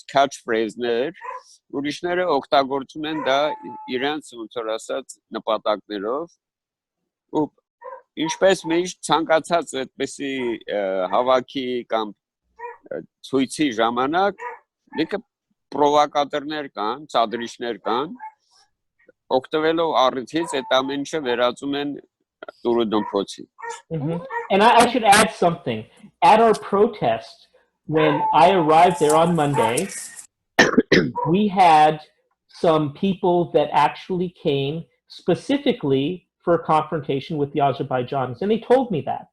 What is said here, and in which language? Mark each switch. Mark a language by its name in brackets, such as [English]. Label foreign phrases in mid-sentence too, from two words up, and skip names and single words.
[Armenian] catchphrase-ներ, ուրիշները օգտագործում են դա իրենց ոնց որ ասած նպատակներով, ու ինչպես միշտ ցանկացած այդպեսի հավաքի կամ ցույցի ժամանակ լիքը պրովոկատորներ կան, ցածրիչներ կան, օգտվելով առիթից այդ ամեն ինչը վերածում են տուրուդումփոցի. [English] And I should add something. At our protest, when I arrived there on Monday, we had some people that actually came specifically for a confrontation with the Azerbaijanis, and they told me that.